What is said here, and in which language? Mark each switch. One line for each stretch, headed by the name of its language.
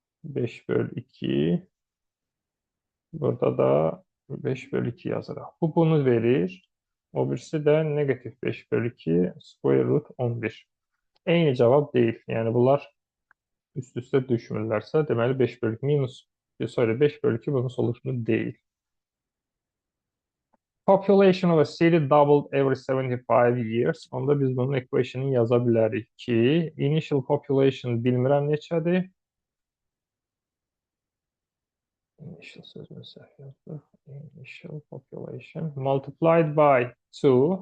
Azerbaijani: 5 bölü 2. Burada da 5 bölü 2 yazırıq. Bu bunu verir. O birisi də negativ 5 bölü 2 square root 11. Eyni cavab deyil. Yəni bunlar üst-üstə düşmürlərsə, deməli 5 bölü 2 minus, sorry, 5 bölü 2 bunun solutionu deyil.
English: Population of a city doubled every 75 years.
Azerbaijani: Onda biz bunun equation'ını yaza bilərik ki,
English: initial population
Azerbaijani: bilmirəm neçədir. Initial sözünü səhv yazdıq.
English: Initial population multiplied by 2.